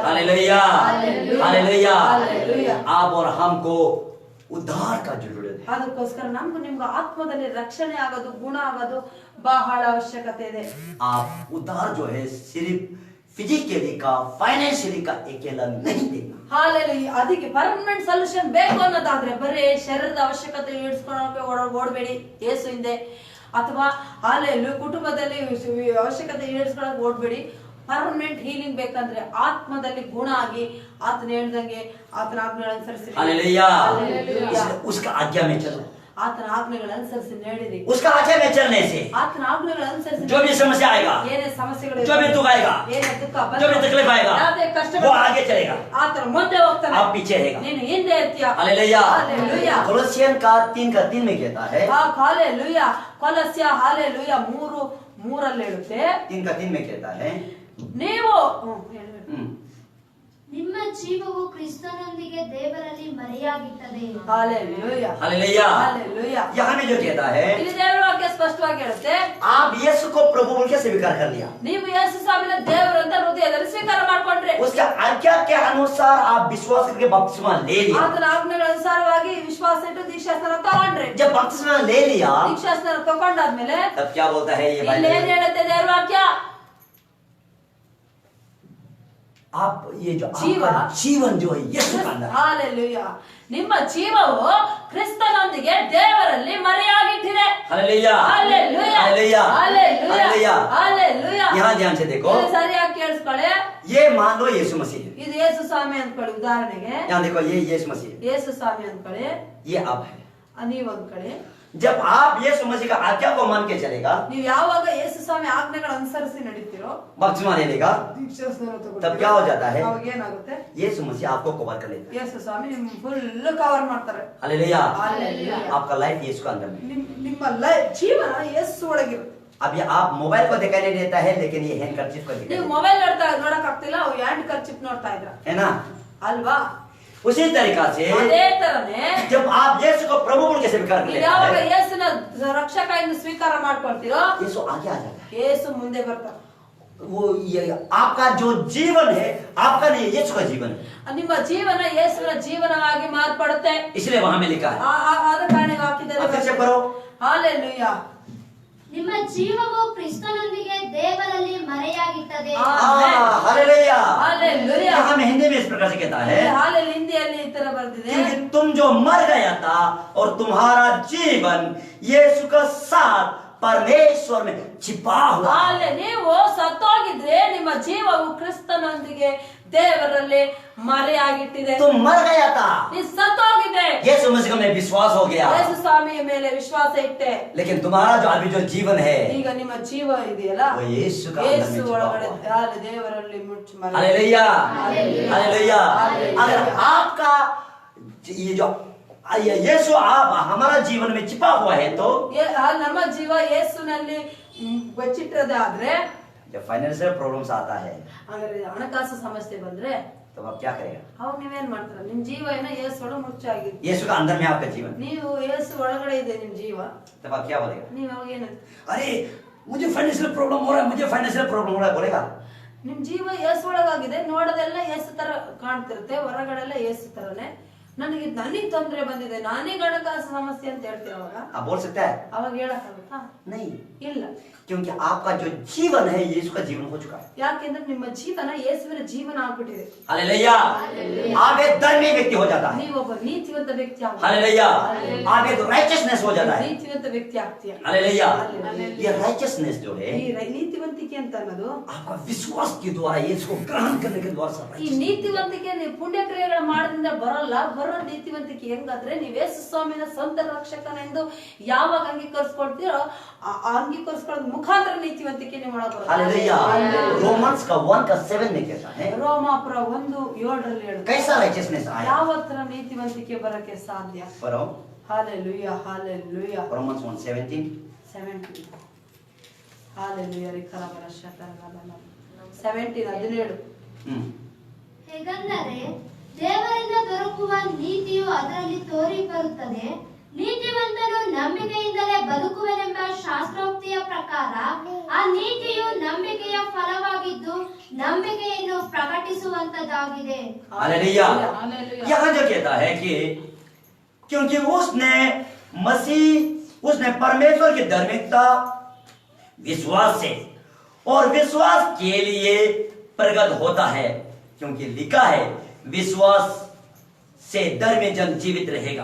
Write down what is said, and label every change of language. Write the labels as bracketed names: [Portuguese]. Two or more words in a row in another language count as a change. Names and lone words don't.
[Hindi] हालेलुया, हालेलुया। हालेलुया। आप और हमको उद्धार का जरूरत है। [Kannada] ಅದಕ್ಕೋಸ್ಕರ ನಮ್ಗೂ ನಿಮ್ಗೂ ಆತ್ಮದಲ್ಲಿ ರಕ್ಷಣೆ ಆಗೋದು, ಗುಣ ಆಗೋದು ಬಹಳ ಅವಶ್ಯಕತೆ ಇದೆ. [Hindi] आप उद्धार जो है सिर्फ फिजिकली का, फाइनेंशियली का अकेला नहीं देना। [Kannada] ಹಾಲೆಲೂಯಾ. ಅದಕ್ಕೆ [English] permanent solution [Kannada] ಬೇಕು ಅನ್ನೋದಾದ್ರೆ ಬರೀ ಶರೀರದ ಅವಶ್ಯಕತೆ ಈಡೇರಿಸ್ಕೊಳ್ಳೋಕೆ ಓಡಬೇಡಿ ಯೇಸು ಹಿಂದೆ, ಅಥವಾ ಹಾಲೆಲೂಯಾ ಕುಟುಂಬದಲ್ಲಿ ಅವಶ್ಯಕತೆ ಈಡೇರಿಸ್ಕೊಳ್ಳೋಕೆ ಓಡಬೇಡಿ. [English] permanent healing [Kannada] ಬೇಕಂದ್ರೆ ಆತ್ಮದಲ್ಲಿ ಗುಣ ಆಗಿ ಆತನ ಹೇಳ್ದಂಗೆ ಆತನ ಆಜ್ಞೆಗಳನ್ನು ಅನುಸರಿಸಿ, [Hindi] हालेलुया। हालेलुया। इसलिए उसका आज्ञा में चलो, [Kannada] ಆತನ ಆಜ್ಞೆಗಳನ್ನು ಅನುಸರಿಸಿ ನಡೆಯಿರಿ. [Hindi] उसका आज्ञा में चलने से [Kannada] ಆತನ ಆಜ್ಞೆಗಳನ್ನು ಅನುಸರಿಸಿ [Hindi] जो भी समस्या आएगा, [Kannada] ಏನೇ ಸಮಸ್ಯೆಗಳು [Hindi] जो भी दुख आएगा, [Kannada] ಏನೇ ದುಃಖ [Hindi] जो भी तकलीफ आएगा, [Kannada] ಯಾವುದೇ ಕಷ್ಟ [Hindi] वो आगे चलेगा, [Kannada] ಆತನ ಮುಂದೆ ಹೋಗ್ತಾನೆ, [Hindi] आप पीछे रहेगा। [Kannada] ನೀನು ಹಿಂದೆ ಇರ್ತೀಯ. [Hindi] हालेलुया। हालेलुया। कोलोसियन का 3:3 में कहता है, [Kannada] ಹಾಲೆಲೂಯಾ. ಕೊಲಸ್ಯ ಹಾಲೆಲೂಯಾ 3:3 ಹೇಳುತ್ತೆ, [Hindi] 3:3 में कहता है, [Kannada] ನೀವು ನಿಮ್ಮ ಜೀವವು ಕ್ರಿಸ್ತನೊಂದಿಗೆ ದೇವರಲ್ಲಿ ಮರೆಯಾಗಿಟ್ಟದೆ. ಹಾಲೆಲೂಯಾ. [Hindi] हालेलुया। [Kannada] ಹಾಲೆಲೂಯಾ. [Hindi] यहाँ में जो कहता है, [Kannada] ಇಲ್ಲಿ ದೇವರ ವಾಕ್ಯ ಸ್ಪಷ್ಟವಾಗಿ ಹೇಳುತ್ತೆ, [Hindi] आप यीशु को प्रभु बोल के स्वीकार कर लिया, [Kannada] ನೀವು ಯೇಸು ಸ್ವಾಮಿನ ದೇವರು ಅಂತ ಹೃದಯದಲ್ಲಿ ಸ್ವೀಕಾರ ಮಾಡ್ಕೊಂಡ್ರೆ, [Hindi] उसके आज्ञा के अनुसार आप विश्वास करके बपतिस्मा ले लिया। [Kannada] ಆತನ ಆಜ್ಞೆಗಳ ಅನುಸಾರವಾಗಿ ವಿಶ್ವಾಸ ಇಟ್ಟು ದೀಕ್ಷಾಸ್ನಾನ ತಗೊಂಡ್ರೆ, [Hindi] जब बपतिस्मा ले लिया, [Kannada] ದೀಕ್ಷಾಸ್ನಾನ ತಗೊಂಡಾದ್ಮೇಲೆ [Hindi] तब क्या बोलता है ये [Kannada] ಇಲ್ಲಿ ಏನ್ [Hindi] बाइबल? [Kannada] ಹೇಳುತ್ತೆ ದೇವರ ವಾಕ್ಯ? [Hindi] आप ये जो जीवन। आपका जीवन जो है यीशु का अंदर है। [Kannada] ಹಾಲೆಲೂಯಾ. ನಿಮ್ಮ ಜೀವವು ಕ್ರಿಸ್ತನೊಂದಿಗೆ ದೇವರಲ್ಲಿ ಮರೆಯಾಗಿಟ್ಟಿದೆ. [Hindi] हालेलुया। हालेलुया। हालेलुया। हालेलुया। हालेलुया। [Kannada] ಹಾಲೆಲೂಯಾ. [Hindi] यहाँ ध्यान से देखो, [Kannada] ಇದು ಸರಿಯಾಗಿ ಕೇಳಿಸ್ಕೊಳ್ಳಿ. [Hindi] ये मान लो यीशु मसीह है। [Kannada] ಇದು ಯೇಸು ಸ್ವಾಮಿ ಅಂದ್ಕೊಳ್ಳಿ. ಉದಾಹರಣೆಗೆ [Hindi] यहाँ देखो ये यीशु मसीह है, [Kannada] ಯೇಸು ಸ್ವಾಮಿ ಅಂದ್ಕೊಳ್ಳಿ, [Hindi] ये आप है। [Kannada] ನೀವ್ ಅಂದ್ಕೊಳ್ಳಿ. [Hindi] जब आप यीशु मसीह का आज्ञा को मान के चलेगा, [Kannada] ನೀವ್ ಯಾವಾಗ ಯೇಸು ಸ್ವಾಮಿ ಆಜ್ಞೆಗಳ ಅನುಸರಿಸಿ ನಡೀತೀರೋ, [Hindi] बपतिस्मा ले लेगा, [Kannada] ದೀಕ್ಷಾಸ್ನಾನ [Hindi] तब [Kannada] ತಗೊಳ್ತೀರೋ, [Hindi] क्या हो जाता है? [Kannada] ಅವಾಗ ಏನಾಗುತ್ತೆ? [Hindi] यीशु मसीह आपको कवर कर लेता है। [Kannada] ಯೇಸು ಸ್ವಾಮಿ ನಿಮ್ [English] full cover [Kannada] ಮಾಡ್ತಾರೆ. [Hindi] हालेलुया। हालेलुया। आपका लाइफ यीशु का अंदर में। [Kannada] ನಿಮ್ಮ ಜೀವನ ಯೇಸು ಒಳಗಿರುತ್ತೆ. [Hindi] अभी आप मोबाइल को दिखाई नहीं देता है, लेकिन ये [English] hand kerchief [Hindi] को दिखाई [Kannada] ನೀವು [Hindi] देता [Kannada] ಮೊಬೈಲ್ ನೋಡಕ್ ಆಗ್ತಿಲ್ಲ, ಅವು [English] hand kerchief [Kannada] ನೋಡ್ತಾ ಇದ್ರ [Hindi] है ना। [Kannada] ಅಲ್ವಾ? [Hindi] उसी तरीका से [Kannada] ಅದೇ ತರನೇ [Hindi] जब आप यीशु को प्रभु बोल के स्वीकार कर [Kannada] ನೀವು [Hindi] लेते [Kannada] ಯಾವಾಗ [Hindi] हैं, [Kannada] ಯೇಸುನ ರಕ್ಷಕ ಎಂದು ಸ್ವೀಕಾರ ಮಾಡ್ಕೊಳ್ತೀರೋ, [Hindi] यीशु आगे आ जाता है। [Kannada] ಯೇಸು ಮುಂದೆ ಬರ್ತಾರೆ. [Hindi] वो ये आपका जो जीवन है, आपका नहीं, यीशु का जीवन है। [Kannada] ನಿಮ್ಮ ಜೀವನ ಯೇಸುವಿನ ಜೀವನವಾಗಿ ಮಾರ್ಪಡುತ್ತೆ. [Hindi] इसलिए वहां में लिखा है, [Kannada] ಆದ ಕಾರಣ ಹಾಕಿದ್ದಾರೆ. [Hindi] अब फिर से पढ़ो, [Kannada] ಹಾಲೆಲೂಯಾ. ನಿಮ್ಮ ಜೀವವು ಕ್ರಿಸ್ತನೊಂದಿಗೆ ದೇವರಲ್ಲಿ ಮರೆಯಾಗಿಟ್ಟದೆ. [Hindi] हालेलुया। हालेलुया। यहाँ में हिंदी में इस प्रकार से कहता है, [Kannada] ಹಾಲೆಲೂಯಾ. ಹಿಂದಿಯಲ್ಲಿ ಈ ತರ ಬರ್ದಿದೆ, [Hindi] क्योंकि तुम जो मर गया था और तुम्हारा जीवन यीशु का साथ परमेश्वर में छिपा हुआ है। [Kannada] ಹಾಲೆ ನೀವು ಸತ್ತೋಗಿದ್ರೆ ನಿಮ್ಮ ಜೀವವು ಕ್ರಿಸ್ತನೊಂದಿಗೆ ದೇವರಲ್ಲಿ ಮರೆಯಾಗಿಟ್ಟಿದೆ. [Hindi] तुम मर गया था, [Kannada] ನೀ ಸತ್ತೋಗಿದ್ದೆ, [Hindi] यीशु मसीह में विश्वास हो गया, [Kannada] ಯೇಸು ಸ್ವಾಮಿಯ ಮೇಲೆ ವಿಶ್ವಾಸ ಇಟ್ಟೆ. [Hindi] लेकिन तुम्हारा जो अभी जो जीवन है, [Kannada] ಈಗ ನಿಮ್ಮ ಜೀವ ಇದೆಯಲ್ಲ, [Hindi] वो यीशु का अंदर में [Kannada] ಯೇಸು [Hindi] छिपा [Kannada] ಒಳಗಡೆ [Hindi] हुआ है। [Kannada] ಹಾಲೆ ದೇವರಲ್ಲಿ ಮುಚ್ಚಿ ಮರೆ. [Hindi] हालेलुया। हालेलुया। हालेलुया। हालेलुया। अगर आपका ये जो यीशु आप हमारा जीवन में छिपा हुआ है, तो [Kannada] ನಮ್ಮ ಜೀವ ಯೇಸುನಲ್ಲಿ ಬಚ್ಚಿಟ್ಟದಾದ್ರೆ, [Hindi] जब [English] financial problems [Hindi] आता है, [Kannada] ಹಾಗಾದ್ರೆ ಹಣಕಾಸು ಸಮಸ್ಯೆ ಬಂದ್ರೆ [Hindi] तब आप क्या करेगा? [Kannada] ಅವಾಗ ನೀವೇನ್ ಮಾಡ್ತೀರ? ನಿಮ್ ಜೀವ ಏನೋ ಯೇಸು ಒಳಗೆ ಮುಚ್ಚಾಗಿದೆ, [Hindi] यीशु का अंदर में आपका जीवन, [Kannada] ನೀವು ಯೇಸು ಒಳಗಡೆ ಇದೆ ನಿಮ್ ಜೀವ, [Hindi] तब आप क्या बोलेगा? [Kannada] ನೀವ್ ಅವಾಗ ಏನಂತ? [Hindi] अरे मुझे [English] financial problem [Hindi] हो रहा है, मुझे [English] financial problem [Hindi] हो रहा है, बोलेगा? [Kannada] ನಿಮ್ ಜೀವ ಯೇಸು ಒಳಗಾಗಿದೆ, ನೋಡೋದೆಲ್ಲ ಯೇಸು ತರ ಕಾಣ್ತಿರುತ್ತೆ, ಹೊರಗಡೆಲ್ಲ ಯೇಸು ತರನೇ. ನನಗೆ ತೊಂದರೆ ಬಂದಿದೆ, ನಾನೇ ಹಣಕಾಸು ಸಮಸ್ಯೆ ಅಂತ ಹೇಳ್ತೀರ, ಅವಾಗ [Hindi] आप बोल सकते हैं? [Kannada] ಅವಾಗ ಹೇಳಕ್ಕಾಗುತ್ತಾ? [Hindi] नहीं, [Kannada] ಇಲ್ಲ. [Hindi] क्योंकि आपका जो जीवन है यीशु का जीवन हो चुका है। [Kannada] ಯಾಕೆಂದ್ರೆ ನಿಮ್ಮ ಜೀವನ ಯೇಸುವಿನ ಜೀವನ ಆಗ್ಬಿಟ್ಟಿದೆ. [Hindi] हालेलुया। आप एक धर्मी व्यक्ति हो जाता है। [Kannada] ನೀವೊಬ್ಬ ನೀತಿವಂತ ವ್ಯಕ್ತಿ ಆಗ್ತೀಯ. [Hindi] हालेलुया। आप एक राइचियसनेस हो जाता है। [Kannada] ನೀತಿವಂತ ವ್ಯಕ್ತಿ ಆಗ್ತೀಯ. [Hindi] हालेलुया। हालेलुया। ये राइचियसनेस जो है, [Kannada] ಈ ನೀತಿವಂತಿಕೆ ಅಂತ ಅನ್ನೋದು, [Hindi] आपका विश्वास के द्वारा यीशु को ग्रहण करने के द्वारा [Kannada] ಈ ನೀತಿವಂತಿಕೆ ನೀವು ಪುಣ್ಯ ಕ್ರಿಯೆಗಳ ಮಾಡೋದ್ರಿಂದ ಬರಲ್ಲ, ಅವರ ನೀತಿವಂತಿಕೆ ಹೆಂಗಾದ್ರೆ ನೀವು ಯೇಸು ಸ್ವಾಮಿನ ಸ್ವಂತ ರಕ್ಷಕನೆಂದು ಯಾವಾಗ ಅಂಗೀಕರಿಸ್ಕೊಳ್ತೀರೋ ಆ ಅಂಗೀಕರಿಸ್ಕೊಳ್ಳೋದ್ ಮುಖಾಂತರ ನೀತಿವಂತಿಕೆ ನೀವು [Hindi] हालेलुया। रोमन्स का 1:7 में कहता है [Kannada] ರೋಮಾಪುರ 1:7 ಹೇಳುತ್ತೆ [Hindi] कैसा राइचियसनेस आया। [Kannada] ಯಾವ ತರ ನೀತಿವಂತಿಕೆ ಬರಕ್ಕೆ ಸಾಧ್ಯ? [Hindi] पढ़ो हालेलुया हालेलुया रोमन्स 1:17 17 हालेलुया रिकराबರ ಶತರಗಲನ 17 [Kannada] ಹೇಗೆಂದರೆ ದೇವರಿಂದ ದೊರಕುವ ನೀತಿಯು ಅದರಲ್ಲಿ ತೋರಿ ಬರುತ್ತದೆ. ನೀತಿವಂತನು ನಂಬಿಕೆಯಿಂದಲೇ ಬದುಕುವನೆಂಬ ಶಾಸ್ತ್ರೋಕ್ತಿಯ ಪ್ರಕಾರ ಆ ನೀತಿಯು ನಂಬಿಕೆಯ ಫಲವಾಗಿದ್ದು ನಂಬಿಕೆಯನ್ನು ಪ್ರಕಟಿಸುವಂತದ್ದಾಗಿದೆ. [Hindi] हालेलुया। यहाँ जो कहता है कि क्योंकि उसने परमेश्वर की धार्मिकता विश्वास से और विश्वास के लिए प्रकट होता है, क्योंकि लिखा है विश्वास से धर्मी जन जीवित रहेगा।